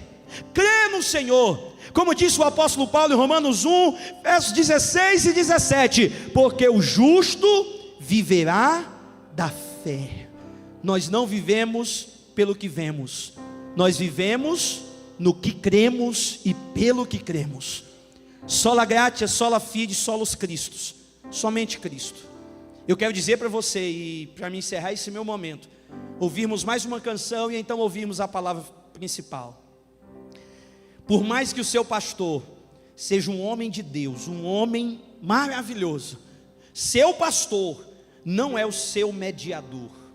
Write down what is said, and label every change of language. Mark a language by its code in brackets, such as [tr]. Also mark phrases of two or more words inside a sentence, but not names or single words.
[pt] Crê no Senhor, como disse o apóstolo Paulo em Romanos 1, versos 16 e 17: porque o justo viverá da fé. Nós não vivemos pelo que vemos, nós vivemos no que cremos e pelo que cremos. [la] Sola gratia, sola fide, solus Christus, [pt] somente Cristo. Eu quero dizer para você, e para me encerrar esse meu momento, ouvirmos mais uma canção e então ouvirmos a palavra principal. Por mais que o seu pastor seja um homem de Deus, um homem maravilhoso, seu pastor não é o seu mediador.